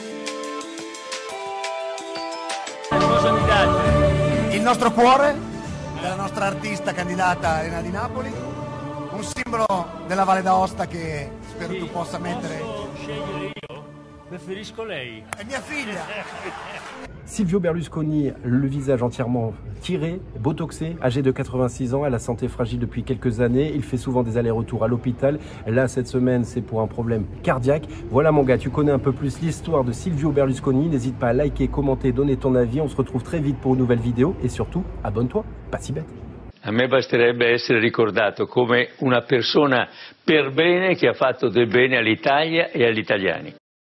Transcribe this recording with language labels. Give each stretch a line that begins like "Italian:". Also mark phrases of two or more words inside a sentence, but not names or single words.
Italian: Il nostro cuore della nostra artista candidata Elena di Napoli, un simbolo della Valle d'Aosta che spero tu possa mettere. Posso scegliere io? Preferisco lei. È mia figlia.
French: Silvio Berlusconi, le visage entièrement tiré, botoxé, âgé de 86 ans, a la santé fragile depuis quelques années. Il fait souvent des allers-retours à l'hôpital. Là, cette semaine, c'est pour un problème cardiaque. Voilà mon gars, tu connais un peu plus l'histoire de Silvio Berlusconi. N'hésite pas à liker, commenter, donner ton avis. On se retrouve très vite pour une nouvelle vidéo. Et surtout, abonne-toi, pas si bête.
Italian: A me basterebbe essere ricordato come una persona per bene che ha fatto del bene all'Italia e agli italiani.